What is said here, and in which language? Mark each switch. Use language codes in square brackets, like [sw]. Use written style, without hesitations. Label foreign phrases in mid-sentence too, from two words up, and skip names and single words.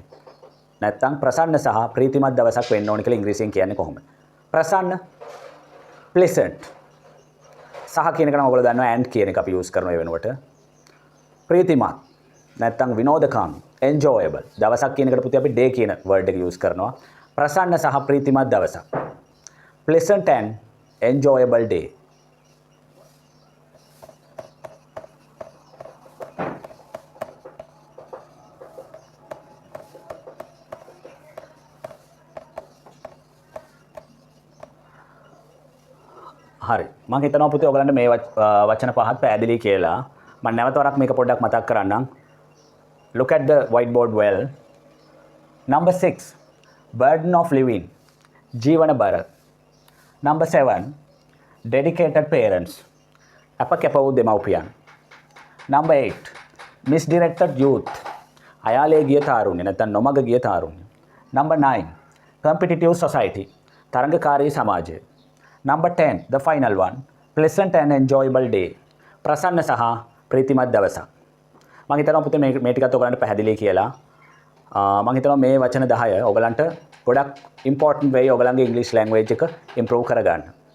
[si] නැත්තම් ප්‍රසන්න සහ ප්‍රීතිමත් දවසක් වෙන්න ඕනේ කියලා ඉංග්‍රීසියෙන් කියන්නේ කොහොමද? ප්‍රසන්න, pleasant. සහ කියන එක නම් ඔයගොල්ලෝ දන්නවා and කියන එක අපි use කරනවා ඒ වෙනුවට. ප්‍රීතිමත් නැත්තම් විනෝදකාමී, enjoyable. දවසක් කියන එකට පුතේ අපි day කියන word එක use කරනවා. ප්‍රසන්න සහ ප්‍රීතිමත් දවසක්. [en] Pleasant and enjoyable day. [si] හරි. මම හිතනවා පුතේ ඔයගලන්ට මේ වචන පහත් පැහැදිලි කියලා. මම නැවත වරක් මේක පොඩ්ඩක් මතක් කරන්නම්. [en] Look at the whiteboard well. Number 6, burden of living. [si] ජීවන බර. [en] Number 7, dedicated parents. [si] අප කැප වූ දෙමව්පියන්. [en] Number 8, misdirected youth. [si] අයාලේ ගිය තාරුණ්‍ය නැත්නම් නොමග ගිය තාරුණ්‍ය. [en] Number 9, competitive society. [si] තරඟකාරී සමාජය. [en] Number 10, the final one, pleasant and enjoyable day. [si] ප්‍රසන්න සහ ප්‍රීතිමත් දවසක්. මම හිතනවා පුතේ මේ ටිකත් ඔයගලන්ට පැහැදිලි කියලා. මම හිතනවා මේ වචන 10 ඔයගලන්ට ගොඩක් [en] important way [si] ඔයගලන්ගේ [en] English language [si] එක improve කරගන්න.